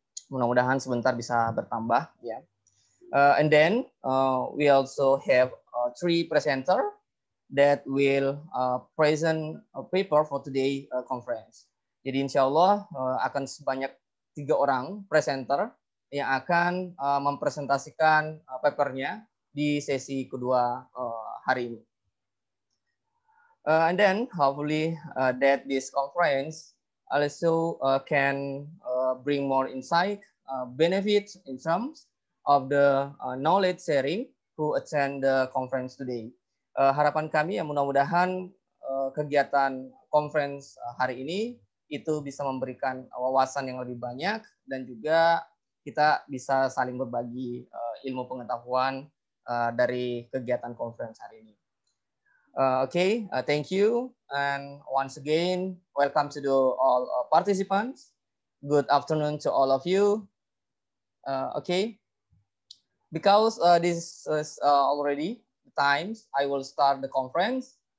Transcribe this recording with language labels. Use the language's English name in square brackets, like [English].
[Indonesian] Mudah-mudahan sebentar bisa bertambah ya. [English] And then we also have three presenter that will present a paper for today conference. [Indonesian] Jadi insya Allah akan sebanyak 3 orang presenter yang akan mempresentasikan papernya di sesi kedua hari ini. [English] And then hopefully that this conference also can bring more insight, benefits in terms of the knowledge sharing who attend the conference today. [Indonesian] Harapan kami ya mudah-mudahan kegiatan conference hari ini itu bisa memberikan wawasan yang lebih banyak dan juga kita bisa saling berbagi ilmu pengetahuan dari kegiatan conference hari ini. [English] Thank you, and once again, welcome to all participants. Good afternoon to all of you. Because this is already the times, I will start the conference.